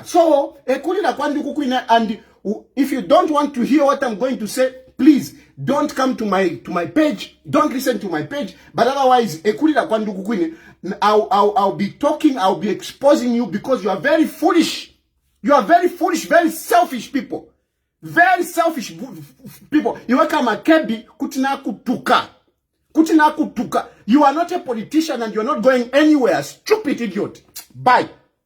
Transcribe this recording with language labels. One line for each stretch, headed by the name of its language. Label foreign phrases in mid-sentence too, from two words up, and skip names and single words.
English: So, and if you don't want to hear what I'm going to say, please don't come to my page, don't listen to my page. But otherwise, I'll be talking, I'll be exposing you because you are very foolish. You are very foolish, very selfish people. Very selfish people. You are
Bemba: Makebi kutina kutuka.
English: You are not a politician and you are not going anywhere. Stupid idiot. Bye.